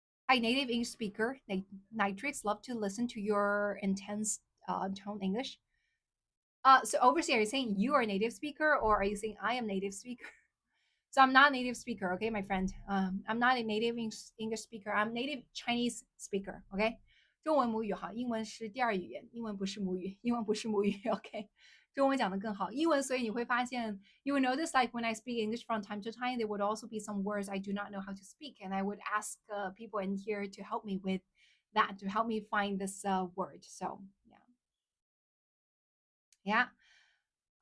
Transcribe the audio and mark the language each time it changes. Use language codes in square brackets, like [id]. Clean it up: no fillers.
[en] Hi, native English speaker. Nytrix, love to listen to your intense tone English. So overseas, are you saying you are a native speaker or are you saying I am native speaker? So I'm not a native speaker, okay, my friend. I'm not a native English speaker. I'm native Chinese speaker, okay. [zh] 中文母语好，英文是第二语言，英文不是母语，英文不是母语，OK。中文讲得更好，英文所以你会发现， [en] you will notice like when I speak English from time to time, there would also be some words I do not know how to speak, and I would ask people in here to help me with that, to help me find this word. So yeah, yeah.